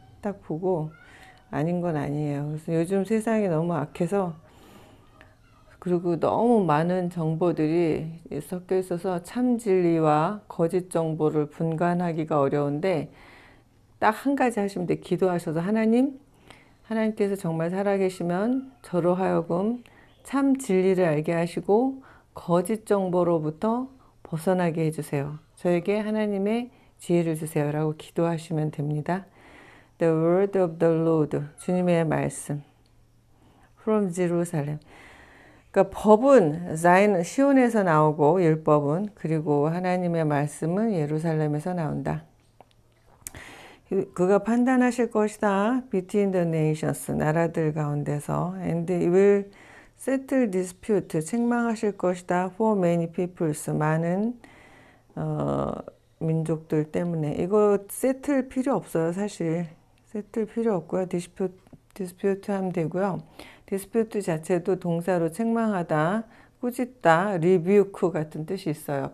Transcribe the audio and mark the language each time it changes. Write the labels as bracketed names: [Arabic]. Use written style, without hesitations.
[Korean] 딱 보고 아닌 건 아니에요. 그래서 요즘 세상이 너무 악해서, 그리고 너무 많은 정보들이 섞여 있어서 참 진리와 거짓 정보를 분간하기가 어려운데, 딱 한 가지 하시면 돼. 기도하셔서 하나님께서 정말 살아계시면 저로 하여금 참 진리를 알게 하시고 거짓 정보로부터 벗어나게 해주세요. 저에게 하나님의 지혜를 주세요. 라고 기도하시면 됩니다. [English] The word of the Lord, [Korean] 주님의 말씀. [English] From Jerusalem. [Korean] 그러니까 법은 시온에서 나오고 율법은, 그리고 하나님의 말씀은 예루살렘에서 나온다. 그가 판단하실 것이다. [English] Between the nations, [Korean] 나라들 가운데서. [English] And he will settle dispute, [Korean] 책망하실 것이다. [English] For many peoples, [Korean] 많은 민족들 때문에. 이거 settle 필요 없어요. 사실 settle 필요 없고요. dispute 하면 되고요. 디스퓨트 자체도 동사로 책망하다, 꾸짖다, rebuke 같은 뜻이 있어요.